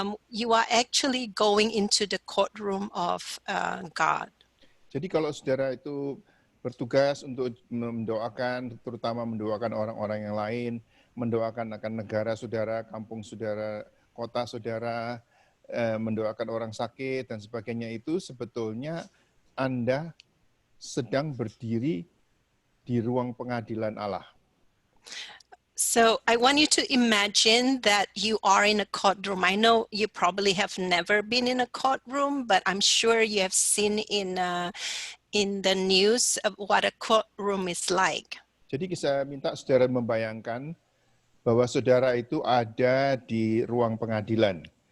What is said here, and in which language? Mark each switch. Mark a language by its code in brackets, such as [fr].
[en] You are actually going into the courtroom of God. [id] Jadi kalau saudara itu bertugas untuk mendoakan, terutama mendoakan orang-orang yang lain, mendoakan akan negara saudara, kampung saudara, kota saudara, mendoakan orang sakit dan sebagainya, itu sebetulnya Anda sedang berdiri di ruang pengadilan Allah. [en] So I want you to imagine that you are in a courtroom. I know you probably have never been in a courtroom, but I'm sure you have seen in the news of what a courtroom is like. [id] Jadi saya minta saudara membayangkan bahwa saudara itu ada di ruang pengadilan.